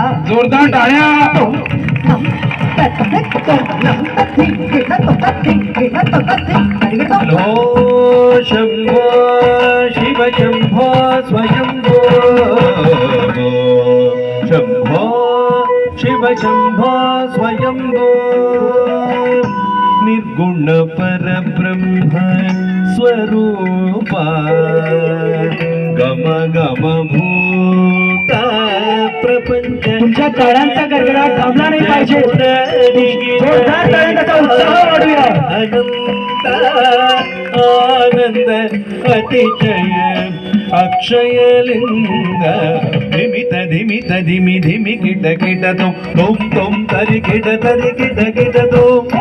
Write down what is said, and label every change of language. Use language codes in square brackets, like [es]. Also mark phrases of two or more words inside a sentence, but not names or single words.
[mr] जोरदार टाळ्या ತುಂ ನಂ ಧರಿ ತುಂ ನಂ ಧರಿ ಕಿಟ ತುಂ ಧರಿ ಕಿಟ ತುಂ ಧರಿ ತರಗಿಡಲು [sa] ಹಲೋ ಶಂಭೋ ಶಿವ ಶಂಭೋ ಸ್ವಯಂಭೋ ಶಂಭೋ ಶಿವ ಶಂಭೋ ಸ್ವಯಂಭೋ ನಿರ್ಗುಣ ಪರಬ್ರಹ್ಮ ಸ್ವರೂಪ गम गम भूत प्रपंच [mr] तुमच्या टाळ्यांचा गडगडाट थांबला नाही पाहिजे जोरदार टाळ्यांचा उत्साह वाढूया [sa] अनंत आनंद अतिशय अक्षय लिंग धिमित धिमित धिमि धिमि किट किट तुम तुम तरि किट तुम